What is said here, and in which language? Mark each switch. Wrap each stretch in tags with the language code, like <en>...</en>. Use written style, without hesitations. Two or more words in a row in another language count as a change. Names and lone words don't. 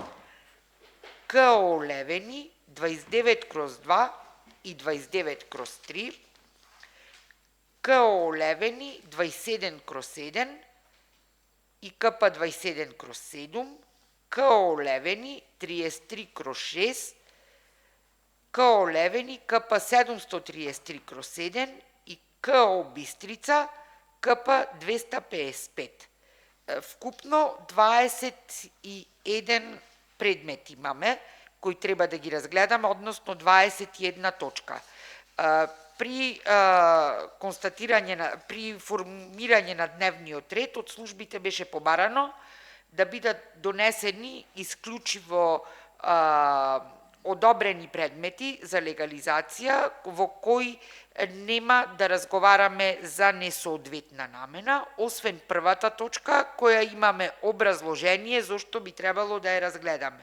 <mk>КО Левени 29/2 и 29/3, КО Левени 27/7 и КП 27/7, КО Левени 33/6, КО Левени КП 733/7 и КО Бистрица КП 255. Вкупно 21 предмети имаме, кои треба да ги разгледаме, односно 21 точка. При формирање на дневниот ред од службите беше побарано да бидат донесени исклучиво одобрени предмети за легализација во кои нема да разговараме за несоодветна намена, освен првата точка која имаме образложение зошто би требало да ја разгледаме.</mk>